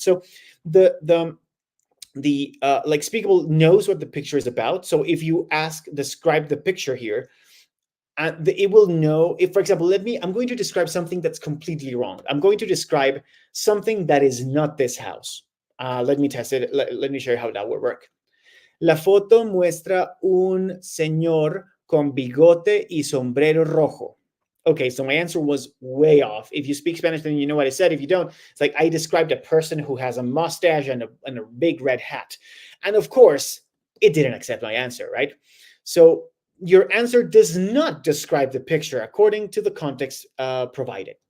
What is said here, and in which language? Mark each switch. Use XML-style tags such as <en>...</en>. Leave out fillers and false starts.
<en>So like Speakable knows what the picture is about. So if you ask describe the picture here, it will know. If, for example, I'm going to describe something that's completely wrong. I'm going to describe something that is not this house. Let me test it. Let me show you how that will work.</en> <es>La foto muestra un señor con bigote y sombrero rojo.</es> <en>Okay, so my answer was way off. If you speak Spanish, then you know what I said. If you don't, it's like I described a person who has a mustache and a big red hat. And of course, it didn't accept my answer, right? So your answer does not describe the picture according to the context provided.</en>